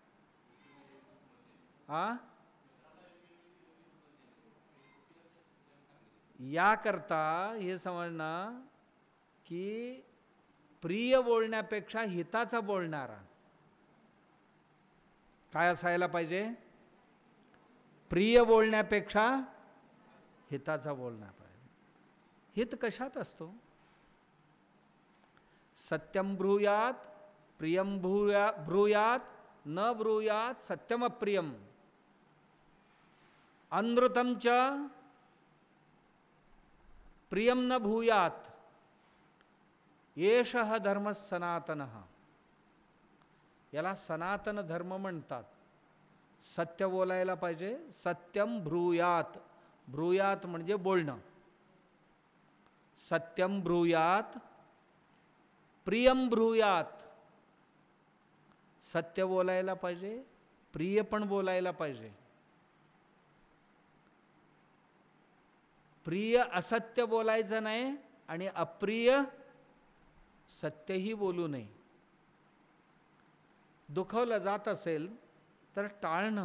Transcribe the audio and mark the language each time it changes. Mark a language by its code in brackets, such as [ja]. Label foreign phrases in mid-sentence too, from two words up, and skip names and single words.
[mr] याकरता हे समजणं की प्रिय बोलण्यापेक्षा हिताचा बोलणारा काय असायला पाहिजे? प्रिय बोलण्यापेक्षा हिताचा बोलणार पाहिजे. हित कशात असतो? [sa] सत्यम ब्रूयात प्रियम ब्रूयात न ब्रूयात सत्यम प्रियम अनृतम च प्रियम न भूयात येषः धर्म सनातनः. [mr] याला सनातन धर्म म्हणतात. सत्य बोलायला पाहिजे. [sa] सत्यम ब्रूयात, ब्रूयात [mr] म्हणजे बोलणं. [sa] सत्यम ब्रूयात प्रियम ब्रूयात, [mr] सत्य बोलायला पाहिजे, प्रिय पण बोलायला पाहिजे. प्रिय असत्य बोलायचं नाही आणि अप्रिय सत्यही बोलू नये. दुखवलं जात असेल तर टाळणं.